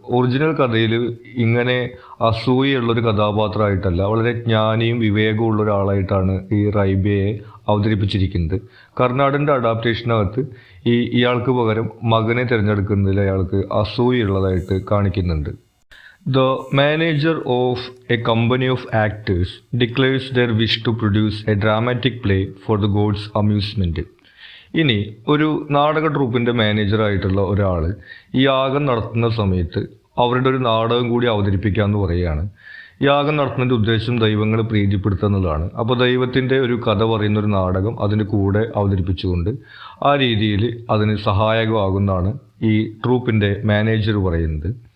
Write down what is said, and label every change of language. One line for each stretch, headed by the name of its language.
Malayalam: Original കഥയിൽ ഇങ്ങനെ അസൂയുള്ളൊരു കഥാപാത്രമായിട്ടല്ല, വളരെ ജ്ഞാനിയും വിവേകവും ഒരാളായിട്ടാണ് ഈ റൈബ്യയെ അവതരിപ്പിച്ചിരിക്കുന്നത്. കർണാടിൻ്റെ അഡാപ്റ്റേഷനകത്ത് ഇയാൾക്ക് പകരം മകനെ തിരഞ്ഞെടുക്കുന്നതിൽ അയാൾക്ക് അസൂയുള്ളതായിട്ട് കാണിക്കുന്നുണ്ട്.
English: The manager of a company of actors declares their wish to produce a dramatic play for the gods' amusement.
Malayalam: ഇനി ഒരു നാടക ട്രൂപ്പിൻ്റെ മാനേജറായിട്ടുള്ള ഒരാൾ ഈ യാഗം നടത്തുന്ന സമയത്ത് അവരുടെ ഒരു നാടകം കൂടി അവതരിപ്പിക്കാമെന്ന് പറയുകയാണ്. യാഗം നടത്തുന്നതിൻ്റെ ഉദ്ദേശം ദൈവങ്ങളെ പ്രീതിപ്പെടുത്തുക എന്നുള്ളതാണ്. അപ്പോൾ ദൈവത്തിൻ്റെ ഒരു കഥ പറയുന്ന ഒരു നാടകം അതിൻ്റെ കൂടെ അവതരിപ്പിച്ചുകൊണ്ട് ആ രീതിയിൽ അതിന് സഹായകമാകുന്നതാണ് ഈ ട്രൂപ്പിൻ്റെ മാനേജർ പറയുന്നത്.